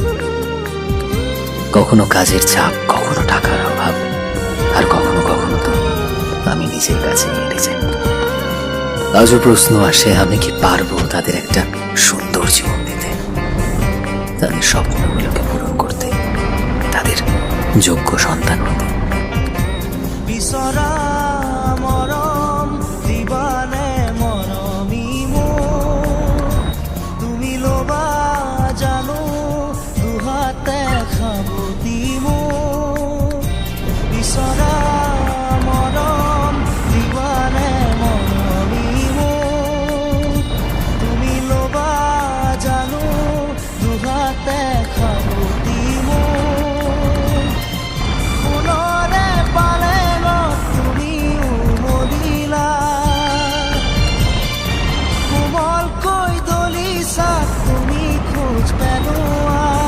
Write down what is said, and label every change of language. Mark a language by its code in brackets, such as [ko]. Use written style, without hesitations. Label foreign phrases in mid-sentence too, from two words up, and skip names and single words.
[bn] কখনো কাজের চাপ, কখনো টাকার অভাব, আর কখনো কখনো তো আমি নিজের কাছে হেরে যাই। আজও প্রশ্ন আসে, আমি কি পারবো তাদের একটা সুন্দর জীবন দিতে, তাদের স্বপ্নগুলোকে পূরণ করতে, তাদের যোগ্য সন্তান হতে। [as] বিচৰা মৰম দিবানে মৰমী তুমি ল'বা জানো দুহাতে খাবতি বিচৰা মৰম দিবানে মৰমী তুমি ল'বা জানো দুহাতে খাবতি সোণৰে পালেঙত তুমি উমলিলা, কোমলকৈ দলিছাত তুমি খোজ পেলোৱা।